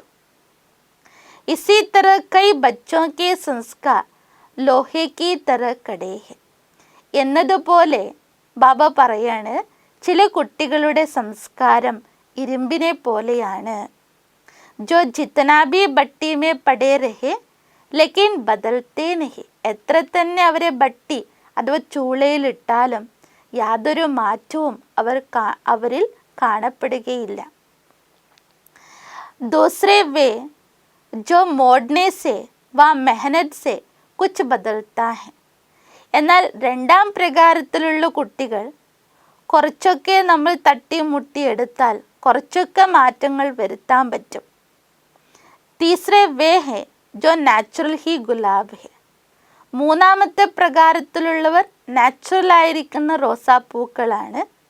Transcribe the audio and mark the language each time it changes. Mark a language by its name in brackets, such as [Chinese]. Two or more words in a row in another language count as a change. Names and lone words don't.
[Hindi] इसी तरह कई बच्चों के संस्कार लोहे की तरह कड़े हैं. [Malayalam] എന്നതുപോലെ ബാബ പറയാണ്, ചില കുട്ടികളുടെ സംസ്കാരം ഇരുമ്പിനെ പോലെയാണ്. [Hindi] जो जितना भी भट्टी में पड़े रहे लेकिन बदलते नहीं. [Malayalam] എത്ര തന്നെ അവരെ ഭട്ടി അഥവാ ചൂളയിലിട്ടാലും യാതൊരു മാറ്റവും അവരിൽ കാണപ്പെടുകയില്ല. [Hindi] दूसरे वे जो मोड़ने से व मेहनत से कुछ बदलता है. [Malayalam] എന്നാൽ രണ്ടാം പ്രകാരത്തിലുള്ള കുട്ടികൾ കുറച്ചൊക്കെ നമ്മൾ തട്ടിമുട്ടി എടുത്താൽ കുറച്ചൊക്കെ മാറ്റങ്ങൾ വരുത്താൻ പറ്റും. [Hindi] तीसरे वे हैं जो नैचुरल ही गुलाब हैं. [Malayalam] മൂന്നാമത്തെ പ്രകാരത്തിലുള്ളവർ നാച്ചുറൽ ആയിരിക്കുന്ന റോസാപ്പൂക്കളാണ്.